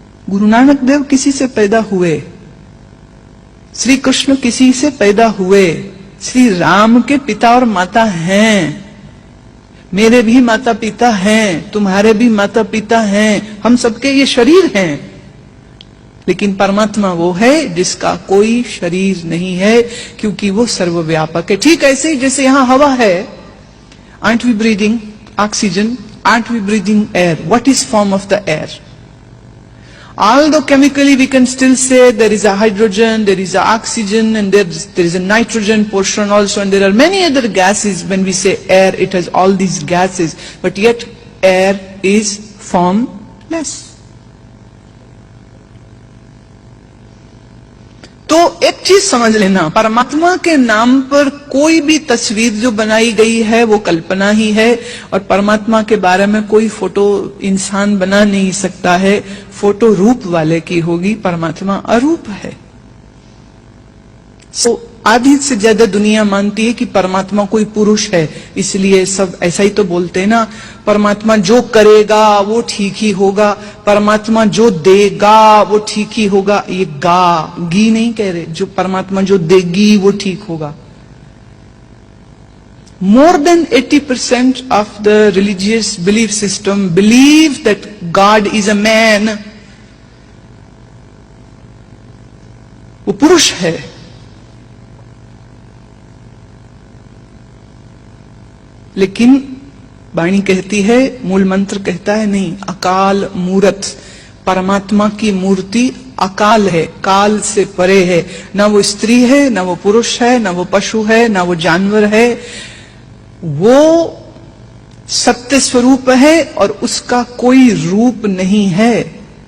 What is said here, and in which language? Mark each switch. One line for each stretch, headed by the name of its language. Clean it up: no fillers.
Hindi: गुरु नानक देव किसी से पैदा हुए, श्री कृष्ण किसी से पैदा हुए, श्री राम के पिता और माता हैं, मेरे भी माता पिता हैं, तुम्हारे भी माता पिता हैं, हम सबके ये शरीर हैं। लेकिन परमात्मा वो है जिसका कोई शरीर नहीं है, क्योंकि वो सर्वव्यापक है। ठीक ऐसे ही जैसे यहां हवा है,
English: aren't we breathing oxygen? Aren't we breathing air? What is form of the air? Although chemically we can still say there is a hydrogen, there is a oxygen, and there is a nitrogen portion also, and there are many other gases. When we say air, it has all these gases, but yet air is formless.
Hindi: तो एक चीज समझ लेना, परमात्मा के नाम पर कोई भी तस्वीर जो बनाई गई है वो कल्पना ही है, और परमात्मा के बारे में कोई फोटो इंसान बना नहीं सकता है। फोटो रूप वाले की होगी, परमात्मा अरूप है। आधी से ज्यादा दुनिया मानती है कि परमात्मा कोई पुरुष है, इसलिए सब ऐसा ही तो बोलते हैं ना, परमात्मा जो करेगा वो ठीक ही होगा, परमात्मा जो देगा वो ठीक ही होगा। ये गी नहीं कह रहे, जो परमात्मा जो देगी वो ठीक होगा।
English: More than 80% of the religious belief system believe that God is a man,
Hindi: वो पुरुष है। लेकिन वाणी कहती है, मूल मंत्र कहता है नहीं, अकाल मूरत, परमात्मा की मूर्ति अकाल है, काल से परे है। ना वो स्त्री है, ना वो पुरुष है, ना वो पशु है, ना वो जानवर है, वो सत्य स्वरूप है और उसका कोई रूप नहीं है।